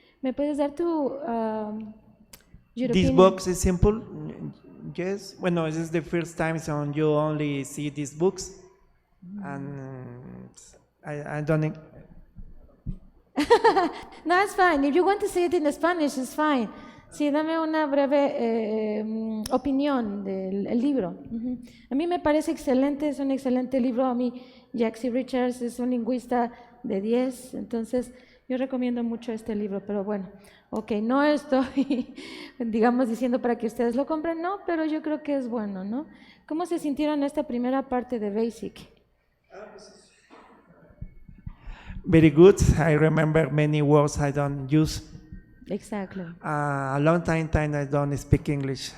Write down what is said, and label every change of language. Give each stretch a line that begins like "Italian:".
Spanish: ¿Me puedes dar tu
English: your This opinion? book is simple. Yes. Bueno, this is the first time so you only see these books, and I don't. No, it's fine. If you want to say it in Spanish, it's fine.
Spanish: Sí, dame una breve opinión del libro. A mí me parece excelente, es un excelente libro. A mí, Jaxie Richards es un lingüista de 10, entonces yo recomiendo mucho este libro, pero bueno, ok, no estoy, digamos, diciendo para que ustedes lo compren, no, pero yo creo que es bueno, ¿no? ¿Cómo se sintieron en esta primera parte de Basic?
English: Very good. I remember many words I don't use. Exactly. A long time I don't speak English.